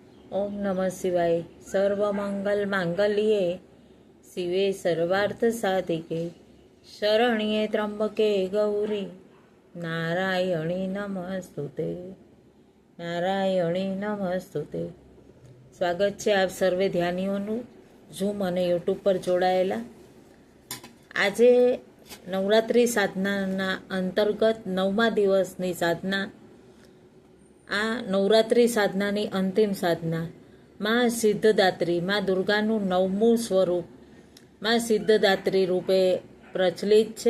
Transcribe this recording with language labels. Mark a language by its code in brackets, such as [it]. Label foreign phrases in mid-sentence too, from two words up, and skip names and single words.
[sa] ओम नमः शिवाय। सर्वमंगल मांगल्ये शिवे सर्वार्थ साधिके शरण्ये त्र्यंबके गौरी नारायणी नमस्तुते। नारायणी नमस्तुते। [gu] સ્વાગત છે આપ સર્વે ધ્યાનીઓનું ઝૂમ અને યુટ્યુબ પર જોડાયેલા। આજે નવરાત્રિ સાધનાના અંતર્ગત 9મા દિવસની સાધના, આ નવરાત્રિ સાધનાની અંતિમ સાધના માં સિદ્ધદાત્રી, માં દુર્ગાનું 9મું સ્વરૂપ માં સિદ્ધદાત્રી રૂપે પ્રચલિત છે।